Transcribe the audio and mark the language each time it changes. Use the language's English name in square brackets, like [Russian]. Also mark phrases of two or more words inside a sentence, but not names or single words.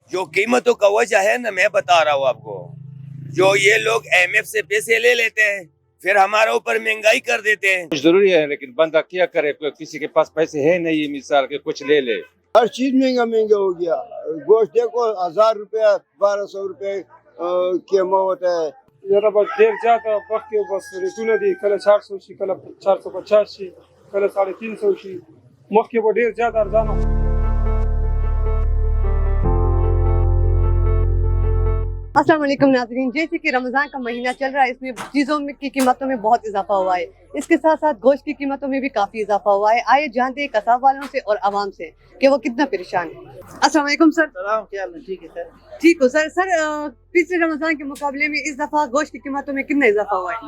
[Urdu] جو قیمتوں کا وجہ ہے نا میں بتا رہا ہوں آپ کو. جو یہ لوگ IMF سے پیسے لے لیتے ہیں پھر ہمارے اوپر مہنگائی کر دیتے ہیں. ضروری ہے لیکن بندہ کیا کرے, کسی کے پاس پیسے ہے نہیں مثال کے کچھ لے لے. ہر چیز مہنگا ہو گیا. گوشت دیکھو 1000 روپے 1200 روپے قیمت ہوتا ہے. [Pashto] ذرا بس ډیر زیاته وخت کې بس ریټونه دي, کله 400 شي کله 450 شي کله 350 شي, مخکې به ډیر زیات ارزانه. [Arabic] السلام علیکم [Urdu] ناظرین, جیسے کہ رمضان کا مہینہ چل رہا ہے اس میں چیزوں کی قیمتوں میں بہت اضافہ ہوا ہے. اس کے ساتھ ساتھ گوشت کی قیمتوں میں بھی کافی اضافہ ہوا ہے. آئے جانتے ہیں کساب والوں سے اور عوام سے کہ وہ کتنا پریشان ہے. [Arabic] السلام علیکم سر. [Urdu] سلام, کیا حال ہے؟ ٹھیک ہے سر. ٹھیک ہو سر. سر پچھلے رمضان کے مقابلے میں اس دفعہ گوشت کی قیمتوں میں کتنا اضافہ ہوا ہے؟